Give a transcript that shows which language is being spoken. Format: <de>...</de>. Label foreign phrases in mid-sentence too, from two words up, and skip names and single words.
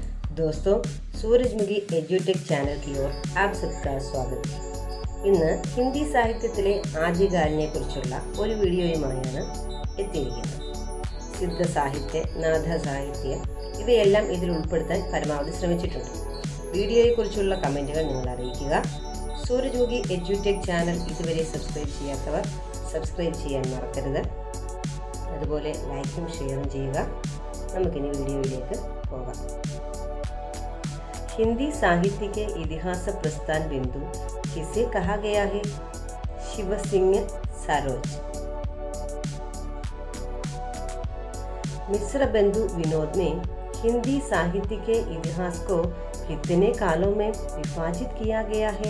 <hi>दोस्तों, सूरजमुഖി എഡ്യൂടെക് ചാനൽ की ओर आप सबका स्वागत है.</hi> <ml>ഇന്ന് ഹിന്ദി സാഹിത്യത്തിലെ ആദ്യകാലിനെ കുറിച്ചുള്ള ഒരു വീഡിയോയുമായാണ് എത്തിയിരിക്കുന്നത്. സിദ്ധ സാഹിത്യം, നാഥ സാഹിത്യം ഇവയെല്ലാം ഇതിൽ ഉൾപ്പെടുത്താൻ പരമാവധി ശ്രമിച്ചിട്ടുണ്ട്. വീഡിയോയെക്കുറിച്ചുള്ള കമൻറ്റുകൾ നിങ്ങൾ അറിയിക്കുക. സൂരജ്മുഖി എഡ്യൂടെക് ചാനൽ ഇതുവരെ സബ്സ്ക്രൈബ് ചെയ്യാത്തവർ സബ്സ്ക്രൈബ് ചെയ്യാൻ മറക്കരുത്. അതുപോലെ ലൈക്കും ഷെയറും ചെയ്യുക. നമുക്കിനി വീഡിയോയിലേക്ക് പോകാം.</ml> <hi>हिंदी साहित्य के इतिहास प्रस्थान बिंदु किसे कहा गया है? शिव सिंह सरोज. मिश्र बंधु विनोद में हिंदी साहित्य के इतिहास को कितने कालों में विभाजित किया गया है?</hi>